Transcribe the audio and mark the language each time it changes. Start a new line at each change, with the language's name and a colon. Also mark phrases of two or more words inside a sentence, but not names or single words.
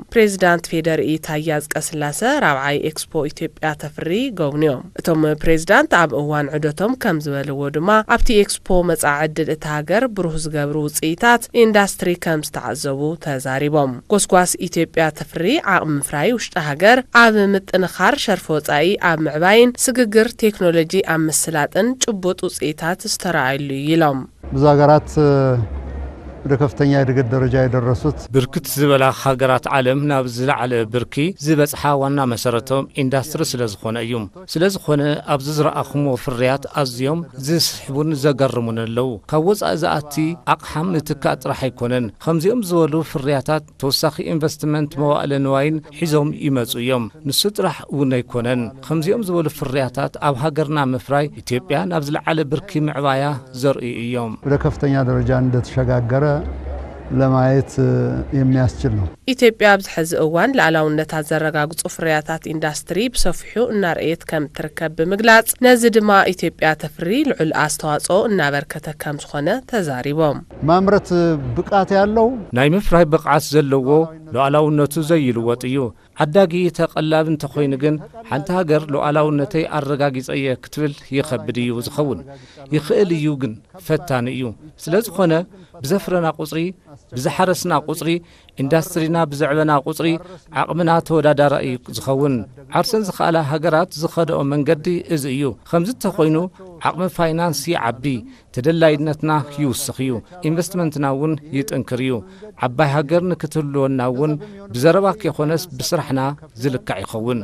Tigrinya: ፕሬዝዳንት ፌደርኢ ታየ አጽቀስላሰ ራብዓይ ኤክስፖ ኢትዮጵያ ተፈሪ ጎብንዮም። እቶም ፕሬዝዳንት ኣብ እዋን ዕዶቶም ከም ዝበልዎ ድማ ኣብቲ ኤክስፖ መጻዕድል ታገር ብሩህ ዝገብሩ ውጽኢታት ኢንዱስትሪ ከም ዝተዓዘቡ ተዛሪቦም። ጎስጓስ ኢትዮጵያ ተፈሪ ዓቕሚ ምፍራይ ውሽጢ ሃገር ኣብ ምጥንኻር ሸርፎ ወጻኢ ኣብ ምዕባይን ስግግር ቴክኖሎጂ መስላጥን ጭቡጥ ውጽኢታት ዝተራይሉ ይሎም
Amharic: ብዙ ሀገራት ወደ ከፍተኛ የድገት ደረጃ የደረሱት
Tigrinya: ብርክት ዝበላ ሀገራት ዓለም ናብ ዝለዓለ ብርኪ ዝበጽሓ ዋና መሰረቶም ኢንዱስትሪ ስለዝኾነ እዩ። ስለዝኾነ ኣብ ዝረኣኽሞ ፍርያት ኣዝዮም ዝስሕቡን ዘገርሙን ኣለው። ካብ ወጻኢ ዝኣቲ ኣቕሓም ንትካእ ጥራሕ ኣይኮነን። ከምዚኦም ዝበሉ ፍርያታት ተወሳኺ ኢንቨስትመንት መዋእለ ንዋይን ሒዞም ይመጹ እዮም። ንሱ ጥራሕ እውን ኣይኮነን። ከምዚኦም ዝበሉ ፍርያታት ኣብ ሃገርና ምፍራይ ኢትዮጵያ ናብ ዝለዓለ ብርኪ ምዕባያ ዘርኢ እዮም።
Amharic: ወደ ከፍተኛ ደረጃ እንደተሸጋገረ ለማየት የሚያስችል ነው።
Tigrinya: ኢትዮጵያ ብዝሕዚ እዋን ለዓላውነታ ዘረጋግጹ ፍርያታት ኢንዱስትሪ ብሰፊሑ እናርአየት ከም ትርከብ ብምግላጽ ነዚ ድማ ኢትዮጵያ ተፈሪ ልዑል አስተዋጽኦ እናበርከተ ከም ዝኾነ ተዛሪቦም።
Amharic: ማምረት ብቃት ያለው
Tigrinya: ናይ ምፍራይ ብቃት ዘለዎ ለዓላውነቱ ዘይልወጥ እዩ። ዓዳጊ ተቀላብ እንተኾይኑ ግን ሓንቲ ሃገር ለዓላውነተይ አረጋጊጸየ ክትብል ይኸብድ እዩ ዝኸውን ይኽእል እዩ ግን ፈታኒ እዩ። ስለዝኾነ ብዘፍረና ቁጽሪ ብዝሓረስና ቁጽሪ ኢንዱስትሪና ብዘዕበና ቁጽሪ ዓቕምና ተወዳዳራኢ ዝኸውን ዓርሰን ዝኽኣላ ሃገራት ዝኸደኦ መንገዲ እዚ እዩ። ከምዚ ተኾይኑ ዓቕሚ ፋይናንስ ይዓቢ፣ ተደላይነትና ይውስኽ እዩ፣ ኢንቨስትመንትና እውን ይጥንክር እዩ። ዓባይ ሃገር ንክትህልወና እውን ብዘረባ ከይኾነስ ብስራሕና ዝልካዕ ይኸውን።